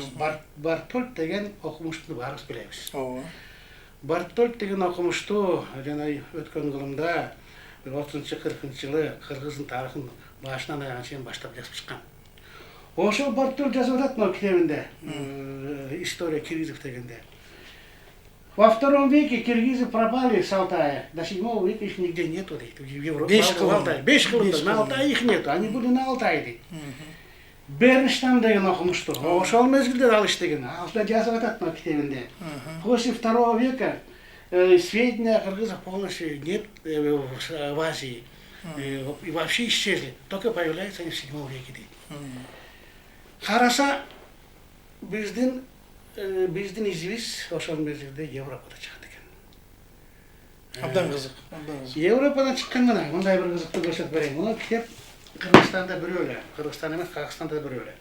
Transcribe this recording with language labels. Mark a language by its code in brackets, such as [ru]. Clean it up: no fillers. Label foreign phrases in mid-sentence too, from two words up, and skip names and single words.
[ky] Бартольд деген окумушту баарыбыз билебиз. Ооба. Бартольд деген окумушту жана өткөн кылымда 30-40 жылы кыргыздын тарыхын башынан аягына чейин баштап жазып чыккан. Ошол Бартольд жазып атат мына китебинде. История киргизов дегенде. [ru] Во втором веке киргизы пропали с Алтая. До 7 века их нигде нету, в Европе. 5 кылымда, на Алтае их нету. Они были на Алтае, [ky] дейт. Бернштам деген окумушту. Ошол мезгилде ал иштеген. Алда жазып атат мына китебинде. [ru] После 2 века сведения кыргызов полностью нет в Азии. И вообще исчезли. Только появляются они в 7 веке, [ky] дейт. Караса биздин изибиз ошол мезгилде Европада чыкат экен. Абдан кызык, абдан кызык. Европадан чыккан мына мындай бир кызыктуу көрсөтүп берейин. Мына китеп Кыргызстанда бирөө эле, Кыргызстан эмес, Казакстанда бирөө эле.